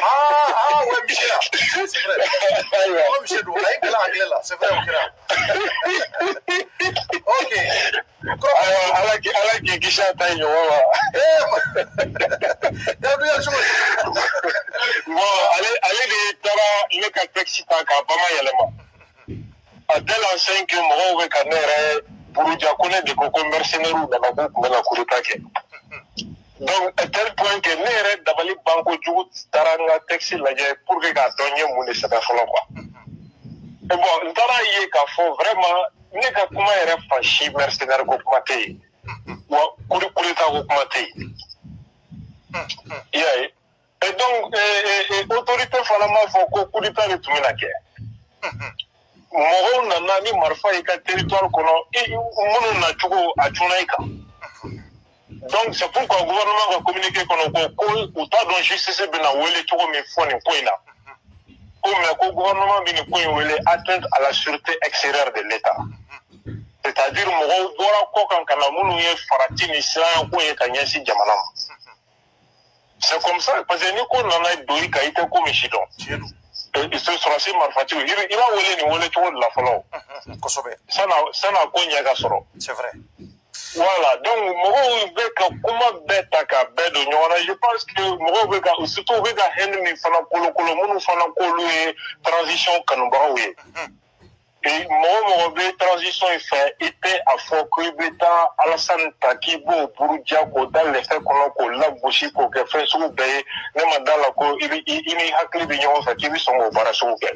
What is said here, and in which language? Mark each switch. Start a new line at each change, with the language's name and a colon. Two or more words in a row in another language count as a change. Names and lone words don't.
Bambara: Ala k'i kisi a ta in ɲɔgɔn ma. Ale de taara ne ka texte ta k'a bamayɛlɛma
French: a tel enseigne que
Bambara: mɔgɔw bɛ ka ne yɛrɛ buruja ko ne de ko mercenaires nana k'u tun bɛna coup d'état kɛ.
French: Donc à tel point que
Bambara: ne yɛrɛ dabali banko jugu taara n ka texte lajɛ
French: pour que
Bambara: k'a dɔn n ye mun de sɛbɛn fɔlɔ quoi.
French: Et bon
Bambara: n taara ye k'a fɔ vraiment ne ka kuma yɛrɛ fan si mercenaire ko kuma tɛ yen wa coup d'état ko kuma tɛ yen. I y'a ye.
French: Et donc
Bambara: autorité fana m'a fɔ ko coup d'état de tun bɛna kɛ. Mɔgɔw nana ni marifa y'i ka territoire kɔnɔ minnu nacogo a cunna i kan.
French: Donc c'est pourquoi le gouvernement va communiquer
Bambara: ko u t'a dɔn justice bɛna wele cogo min fɔ nin ko in na. Mais ko gouvernement bɛ nin ko in wele
French: atteinte à la sûreté extérieure de l'État.
Bambara: C'est-à-dire mɔgɔw bɔra kɔ kan ka na minnu ye farati ni siranya ko ye ka ɲɛsin jamana ma.
French: C'est comme ça parce que
Bambara: ni ko nana don i kan i tɛ ko min si dɔn. Ce sɔrɔsi marifatigiw i b'a wele nin wele cogo de la fɔlɔ. Kosɛbɛ. San'a ko ɲɛ ka sɔrɔ.
French: C'est vrai.
Bambara: Voilà, donc mɔgɔw bɛ ka kuma bɛɛ ta k'a bɛɛ don ɲɔgɔn na.
French: Je pense que
Bambara: mɔgɔw bɛ ka surtout u bɛ ka haine min fana kolokolo minnu fana k'olu ye transition kanubagaw ye. Mɔgɔ bɛ transition in fɛ i tɛ a fɔ ko i bɛ taa Alassane ta k'i b'o buruja k'o da lɛfɛ kɔnɔ k'o lagosi k'o kɛ fɛn sugu bɛɛ ye ne ma d'a la ko i ni hakili bɛ ɲɔgɔn fɛ k'i bɛ sɔn k'o baara sugu kɛ.